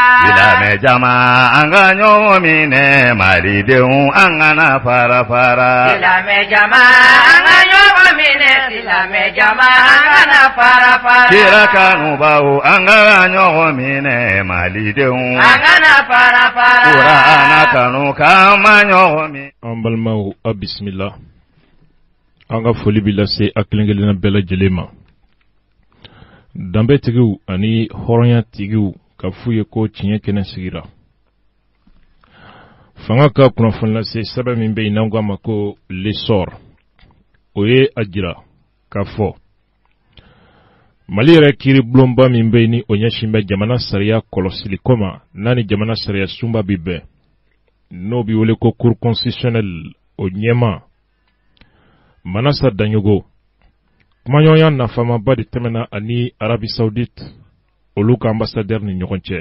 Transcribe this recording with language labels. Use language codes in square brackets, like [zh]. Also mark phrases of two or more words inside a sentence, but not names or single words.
[bm] silame jama anga nyowo mine mali de anga na para para silame jama anga nyowo mine silame jama anga na para para kira kanu bawo anga nyowo mine mali de anga na para para ura ana kanu kama nyowo an balimaw a bisimila. An ka foli bɛ lase a kelen-kelenna bɛɛ lajɛlen ma. Danbetigiw ani hɔrɔnya tigiw ka f'u ye ko tiɲɛ kɛnɛ sigira. Fanga ka kunnafoni lase sɛbɛn min bɛ yen n'an k'a ma ko l'essor o ye a jira k'a fɔ Mali yɛrɛ kiiribulonba min bɛ yen ni o ɲɛsin bɛ jamana sariya kɔlɔsili ko ma n'a ni jamana sariya sunba bi bɛn n'o bi wele ko [fr] cour constitutionnelle [bm] o ɲɛma Manasa Danyogo kumaɲɔgɔnya nafamaba de tɛmɛna ani Arabie Saoudite olu ka ambassadeur ni ɲɔgɔn cɛ.